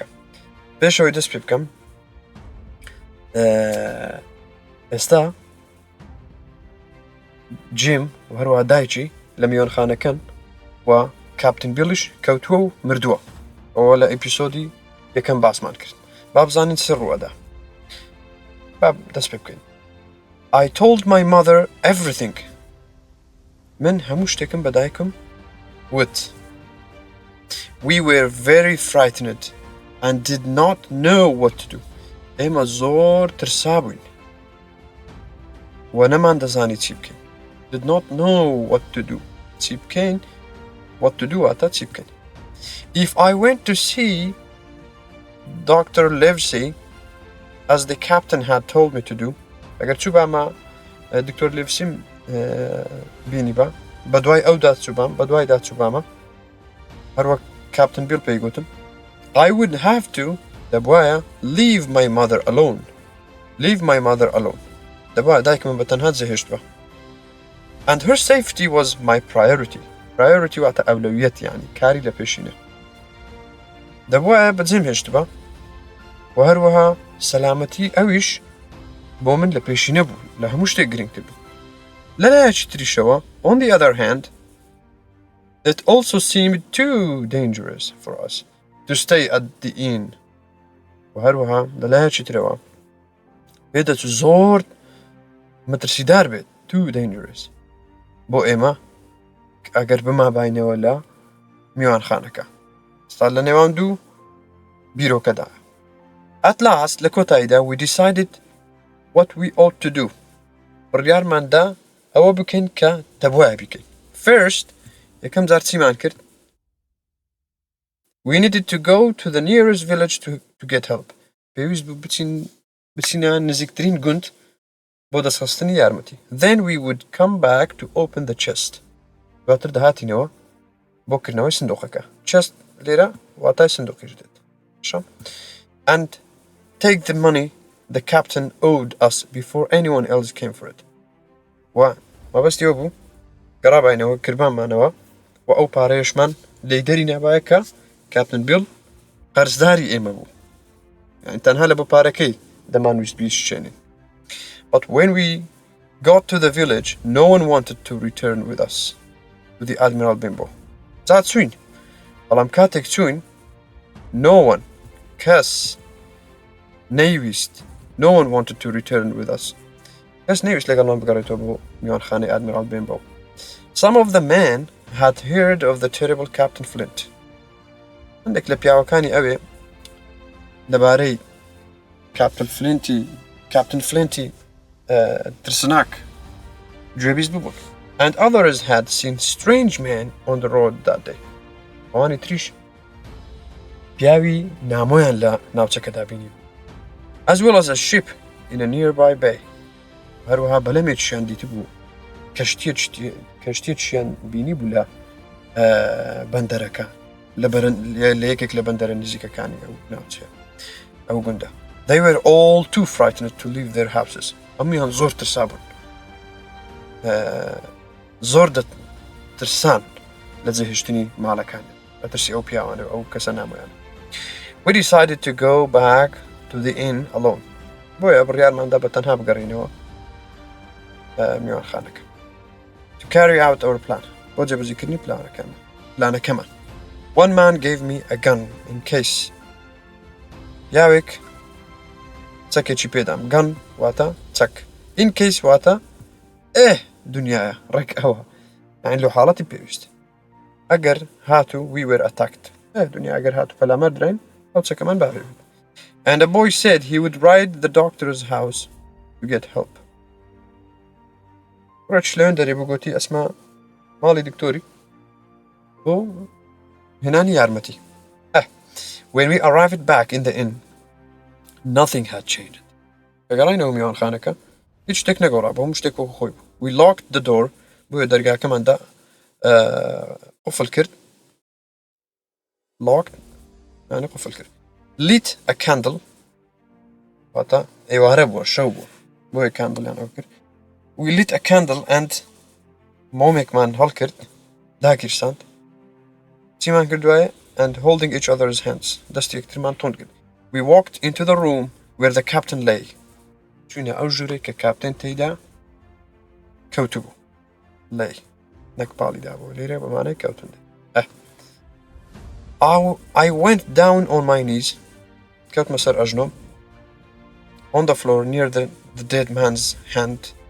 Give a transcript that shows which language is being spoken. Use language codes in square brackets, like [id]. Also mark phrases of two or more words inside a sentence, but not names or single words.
[ckb] پێشەوەی دەست پێ بکەم ئێستا جیم و هەروە دایکی لە میوانخانەکەن و کاپتن بیلیش کەوتووە و مردووە. ئەوە لە ئەپیسۆدی یەکەم باسمان کرد. با بزانین چ ڕووەدا. با دەست پێ بکەین. [en] I told my mother everything. [ckb] من هەموو شتێکم بە دایکم وت. [en] We were very frightened and did not know what to do. [ckb] ئێمە زۆر ترسا بووین و نەمان دەزانی چی بکەین. [en] Did not know what to do. [ckb] چی بکەین؟ [en] What to do [ckb] واتە چی بکەین. [en] If I went to see Dr. Livesey as the captain had told me to do, [ckb] ئەگەر چوو بامە دکتۆر لیڤسیم بینی بە بەدوای ئەو داچووبام بەدوای داچووبامە هەروەک کاپتن بیل پێی گوتم [en] I would have to [ckb] دەبوایە [en] leave my mother alone. Leave my mother alone. [ckb] دەبوایە دایکم بە تەنها جێهێشت بە. [en] And her safety was my priority. [ckb] Priority واتە ئەولەویەت یعنی کاری لە پێشینە. دەبوایە بەجێم هێشت بە و هەروەها سەلامەتی ئەویش بۆ من لە پێشینە بوو لە هەموو شتێک گرنگتر بوو. لەلایەکی تریشەوە [en] on the other hand it also seemed too dangerous for us to stay at the inn. [ckb] و هەروەها لەلایەکی ترەوە پێدەچوو زۆر مەترسیدار بێت [en] too dangerous [ckb] بۆ ئێمە ئەگەر بماباینەوە لە میوانخانەکە. ستا لە نێوان دوو بیرۆکەدا. [en] At last [ckb] لە کۆتاییدا [en] we decided what we ought to do. [ckb] بڕیارماندا ئەوە بکەین کە دەبوایە بکەین. First یەکەم جار چیمان کرد؟ [en] We needed to go to the nearest village to get help. [ckb] پێویست بوو بچینە نزیکترین گوند بۆ دەستخستنی یارمەتی. [en] Then we would come back to open the chest. [ckb] دواتر دەهاتینەوە بۆ کردنەوەی سندوقەکە. Chest لێرە واتای سندوقیش دێت. [en] And take the money the captain owed us before anyone else came for it. [ckb] و مەبەستیەوە بوو گەڕاباینەوە کردمانمانەوە و ئەو پارەیەشمان لێی دەری نابایە کە کاپتن بیل قەرزداری ئێمە بوو. یعنی تەنها لە بۆ پارەکەی دەمانویست بیشێنین. [en] But when we got to the village, no one wanted to return with us, with the Admiral Bimbo. [ckb] جا چوین بەڵام کاتێک چوین [en] no one [ckb] کەس نەیویست [en] no one wanted to return with us. [ckb] کەس نەیویست لەگەڵمان بگەڕێتەوە بۆ میوانخانەی Admiral Bimbo. [en] Some of the men had heard of the terrible Captain Flint. [ckb] هەندێک لە پیاوەکانی ئەوێ لەبارەی کاپتن فلینتی ترسناک گوێبیست بوون. [en] And others had seen strange men on the road that day. [ckb] ئەوانی تریش پیاوی نامۆیان لە ناوچەکەدا بینی. [en] As well as a ship in a nearby bay. [ckb] هەروەها بەلەمێکیان دیتی بوو کەشتیەکیان بینی بوو لە بەندەرەکە لە یەکێک لە بەندەرە نزیکەکانی ئەو ناوچەیە ئەو گوندە. [en] They were all too frightened to leave their houses. [ckb] هەموویان زۆر ترسا بوون. زۆر دەترسان لە جێهێشتنی ماڵەکانی بەترسی ئەو پیاوانە ئەو کەسە نامۆیان. [en] We decided to go back to the inn alone. [ckb] بۆیە بڕیارماندا بە تەنها بگەڕینەوە میوانخانەکە. [en] To carry out our plan. [ckb] بۆ جێبەجێکردنی پلانەکەمان. [en] One man gave me a gun in case. [ckb] یاوێک چەکێکی پێدام. Gun واتە چەک. [en] In case [ckb] واتە دنیاە ڕێک ئەوە. یعنی لەو حاڵەتی پێویست. ئەگەر هاتوو [en] we were attacked. [ckb] دنیا ئەگەر هاتوو پەلامەر درێن ئەو چەکەمان بابێت. [en] And a boy said he would ride the doctor's house to get help. [ckb] ڕێکش لەوێن دەرێ بۆ گوتی ئەسما ماڵی دکتۆری بۆ هێنانی یارمەتی. [en] When we arrived back in the inn, nothing had changed. [ckb] کەگەڕاینەوە میوانخانەکە هیچ شتێک نەگۆڕا بۆ هەموو شتێک وەکو خۆی بوو. [en] We locked the door [ckb] بۆیە دەرگاکەماندا قفل کرد. Locked يعني قفل کرد. [en] Lit a candle [ckb] واتە ئێوارە بووە شەو بووە بۆیە کاندڵیان ئەو کرد. [en] We lit a candle and [ckb] مۆمێکمان هەڵکرد داگیرساند چیمان کردوایە [en] and holding each other's hands [ckb] دەستی یەکترمان تۆند کرد. [en] We walked into the room where the captain lay [ckb] چوینە ئەو ژوورێک کە کاپتێن تێیدا کەوتو بوو lay نەک پاڵیدا بوو لێرە بەمانەی کەوتن. [en] I went down on my knees [ckb] کەوتمە سەر ئەژنۆم [en] on the floor near the dead man's hand.